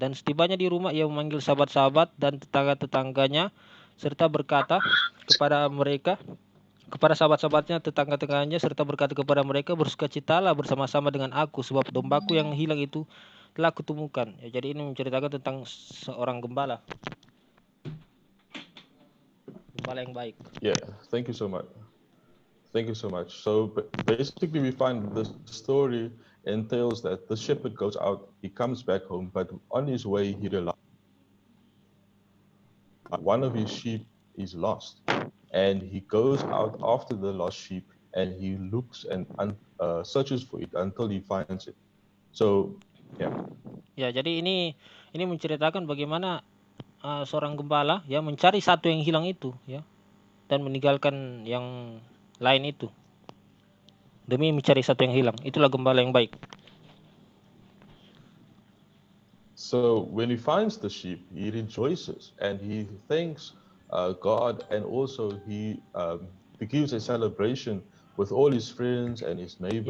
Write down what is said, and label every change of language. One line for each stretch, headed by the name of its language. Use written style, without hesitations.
Indonesian: Dan setibanya di rumah, ia memanggil sahabat-sahabat dan tetangga-tetangganya serta berkata kepada mereka, kepada sahabat-sahabatnya, tetangga-tetangganya, serta berkata kepada mereka, bersukacitalah bersama-sama dengan aku, sebab dombaku yang hilang itu telah kutemukan. Ya, jadi ini menceritakan tentang seorang gembala yang baik.
English: Yeah, thank you so much. Thank you so much. So basically, we find the story entails that the shepherd goes out, he comes back home, but on his way, he realizes one of his sheep is lost. And he goes out after the lost sheep and he looks and searches for it until he finds it. So, yeah.
Indonesian: Ya, jadi ini menceritakan bagaimana seorang gembala ya mencari satu yang hilang itu ya dan meninggalkan yang lain itu demi mencari satu yang hilang. Itulah gembala yang baik.
English: So when he finds the sheep, he rejoices and he thanks God, and also he gives a celebration with all his friends and his neighbors.